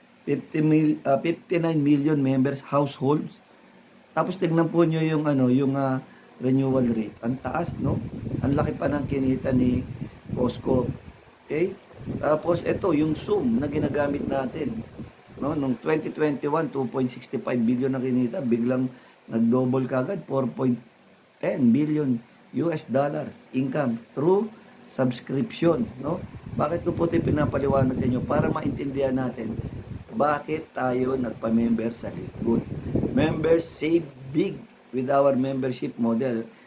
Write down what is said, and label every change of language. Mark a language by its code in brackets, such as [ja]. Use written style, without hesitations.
[en] 59 million members, households. [tl] Tapos tignan po nyo yung renewal rate. Ang taas, no? Ang laki pa ng kinita ni Costco. Okay? Tapos ito, yung Zoom na ginagamit natin. No? Nung 2021, 2.65 billion na kinita. Biglang nag-double kagad, [en] 4.10 billion US dollars income through subscription. [tl] No? Bakit ko po ito pinapaliwanag sa inyo? Para maintindihan natin bakit tayo nagpa-member sa Litgood. [en] Members save big with our membership model.